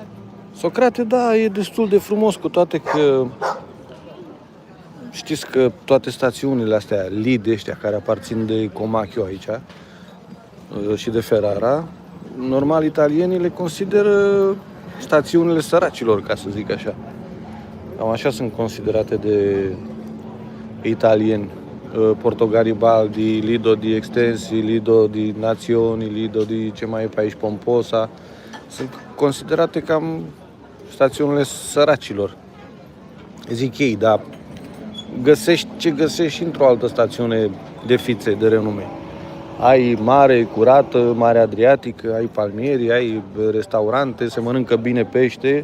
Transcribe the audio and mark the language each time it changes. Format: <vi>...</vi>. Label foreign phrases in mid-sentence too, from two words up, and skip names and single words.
<ro>Socrate, da, e destul de frumos, cu toate că știți că toate stațiunile astea, Lid ăștia care aparțin de Comacchio aici și de Ferrara, normal italienii le consideră stațiunile săracilor, ca să zic așa. Cam așa sunt considerate de italieni. Porto Garibaldi, Lido di Extensi, Lido di Nazioni, Lido di ce mai e pe aici, Pomposa. Sunt considerate cam stațiunile săracilor. Zic ei, dar găsești ce găsești într-o altă stațiune de fițe, de renume. Ai mare curată, Mare Adriatică, ai palmieri, ai restaurante, se mănâncă bine pește.</ro>